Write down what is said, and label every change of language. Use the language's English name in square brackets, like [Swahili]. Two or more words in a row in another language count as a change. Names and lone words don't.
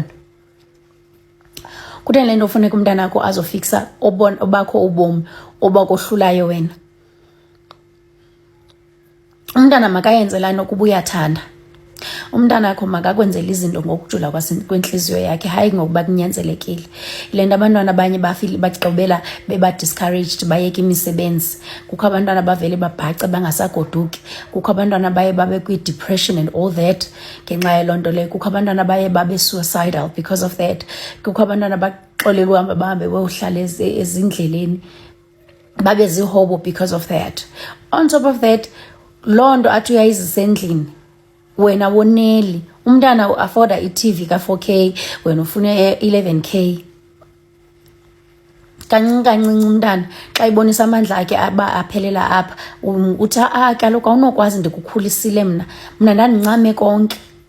[Xhosa] Kutheni le nto ufuneka umntana wakho azofixa obakho ubomi obakohlulayo wena? Umntana makayenzelana ukuba uyathanda. Umntana wakho makakwenzela izinto ngokujula kwenhliziyo yakhe, hayi ngokuba kunyanzelekile. Le nto abantwana abanye bafile bagqibela beba discouraged bayeka imisebenzi. Kukho abantwana bavele babhace bangasagoduki. Kukho abantwana baye babe kwi-depression [English] and all that [Xhosa] ngenxa yaloo nto leyo. Kukho abantwana baye babe suicidal [English] because of that. [Xhosa] Kukho abantwana baxolelwe uhamba bahambe bayohlala ezindleleni babe zihobo [English] because of that. On top of that, [Xhosa] loo nto athi uyayizisa endlini, wena woneli umntana u-afforda i-TV ka-4K, wena ufuna 11K. Kancinci umntana xa ibonisa amandla akhe aba aphelela apha, uthi kaloku awunokwazi ndikukhulisile mna ndandincame konke.